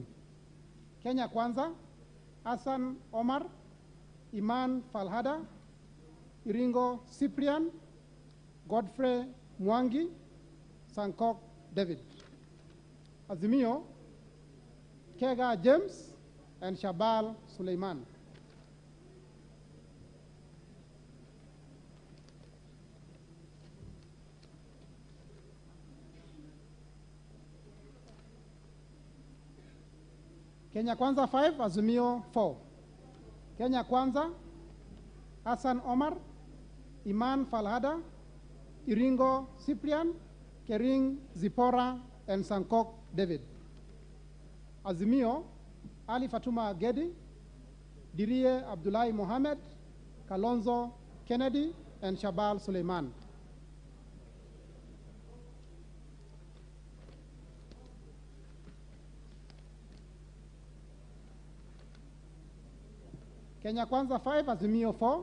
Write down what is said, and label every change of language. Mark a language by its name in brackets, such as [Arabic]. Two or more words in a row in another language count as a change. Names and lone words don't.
[English] Kenya Kwanza, Hassan Omar, Iman Falhada, Iringo Cyprian, Godfrey Mwangi, Sankok David. Azimio, Kega James, and Shabal Suleiman. Kenya Kwanza 5, Azimio 4. Kenya Kwanza, Hassan Omar, Iman Falhada, Iringo Cyprian, Kering Zipora, and Sankok David. Azimio, Ali Fatuma Gedi, Dirie Abdullahi Mohammed, Kalonzo Kennedy, and Shabal Suleiman. Kenya Kwanza 5, Azimio 4.